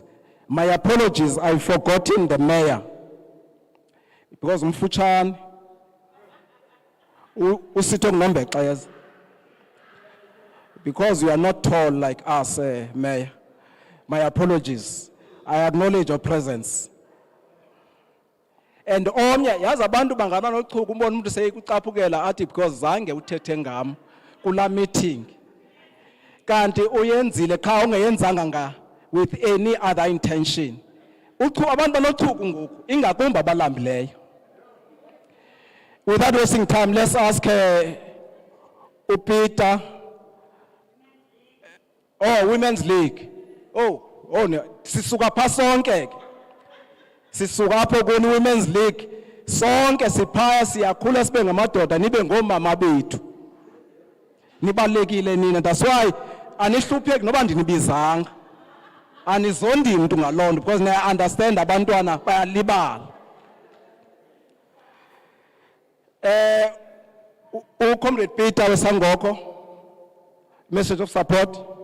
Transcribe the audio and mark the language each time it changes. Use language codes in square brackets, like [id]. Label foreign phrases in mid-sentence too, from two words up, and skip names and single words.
[en] My apologies, I've forgotten the mayor. Because Mfuchan, Usito Ngombe, because you are not tall like us, Mayor. My apologies. I acknowledge your presence. [xh] And omnye yazi abantu bangaba nochuku umbona umuntu seyikucaphukela athi [en] because zange [xh] uthethe ngam kula meeting. Kanti uyenzile kha ungeyenzanga nga [en] with any other intention. [xh] Abantu banochuku ngoku ingakumbi abalambileyo. [en] Without wasting time, let's ask Peter. [xh] Oh, Women's League. Oh, sisuka pha sonke. Sisuka apho kuni Women's League. Sonke siphaya siyakhula sibe ngamadoda nibe ngomama bethu. Nibalekile nina. [en] That's why [xh] anihlupheki noba ndinibizanga. Anizondi mntu ngaloo nto [en] because I understand [xh] abantwana bayalibala. [en] Comrade Peter Wesangoko, message of support.